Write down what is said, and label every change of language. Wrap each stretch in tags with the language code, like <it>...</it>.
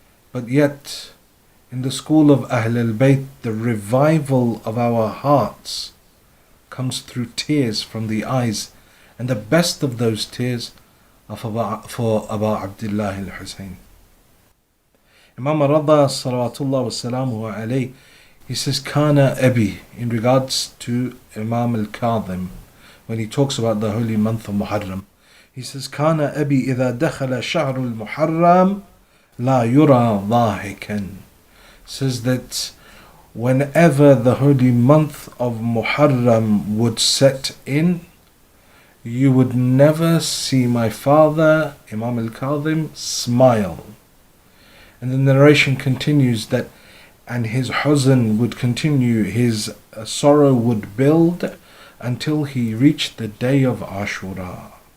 <en>But yet, in the school of Ahl al-Bayt, the revival of our hearts comes through tears from the eyes, and the best of those tears for Aba Abdullah al-Hussein. Imam Rada salawatullah wa salamuhu alayhi, he says,</en> <ar>Kana Abi,</ar> <en>in regards to Imam al-Kadhim, when he talks about the holy month of Muharram. He says,</en> <ar>Kana Abi إذا دخل شهر المحرم لا يرى ضاحكا.</ar> <en>Says that whenever the holy month of Muharram would set in, you would never see my father, Imam al-Kadhim, smile. And the narration continues that, and his huzn would continue, his sorrow would build until he reached the day of Ashura.</en>